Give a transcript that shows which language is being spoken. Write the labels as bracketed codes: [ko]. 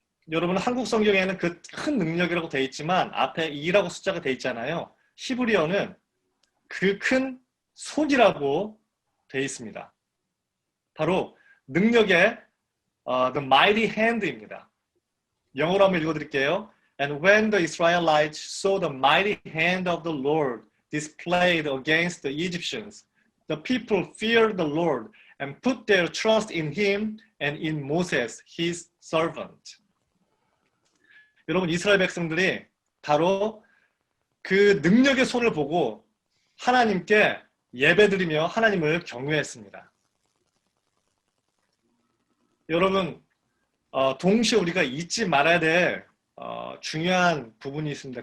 [ko] 여러분 한국 성경에는 그 큰 능력이라고 되어 있지만 앞에 2라고 숫자가 되어 있잖아요. 히브리어는 그 큰 손이라고 되어 있습니다. 바로 능력의 [en] the mighty hand [ko] 입니다. 영어로 한번 읽어드릴게요. [en] And when the Israelites saw the mighty hand of the Lord displayed against the Egyptians, the people feared the Lord and put their trust in him and in Moses, his servant. [ko] 여러분 이스라엘 백성들이 바로 그 능력의 손을 보고 하나님께 예배드리며 하나님을 경외했습니다. 여러분 동시에 우리가 잊지 말아야 될 중요한 부분이 있습니다.